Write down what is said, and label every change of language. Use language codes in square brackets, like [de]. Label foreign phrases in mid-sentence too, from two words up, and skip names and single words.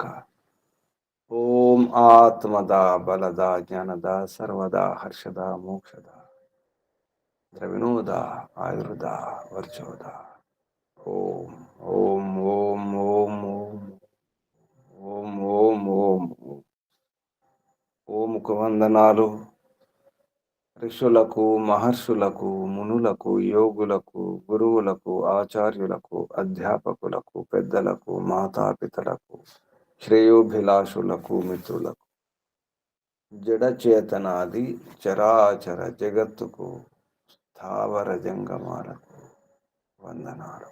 [sa] ओम आत्मदा, बलदा, ज्ञानदा, सर्वदा, हर्षदा, मोक्षदा, द्रविणोदा, आयुर्दा, वर्चोदा। ओम ओम ओम ओम ओम ओम ओम ओम। [te] ఓముకు వందనాలు ఋషులకు, మహర్షులకు, మునులకు, యోగులకు, గురువులకు, ఆచార్యులకు, అధ్యాపకులకు, పెద్దలకు, మాతాపితలకు, శ్రేయోభిలాషులకు, మిత్రులకు, జడచేతనాది చరాచర జగత్తుకు, స్థావర జంగమాలకు వందనాలు.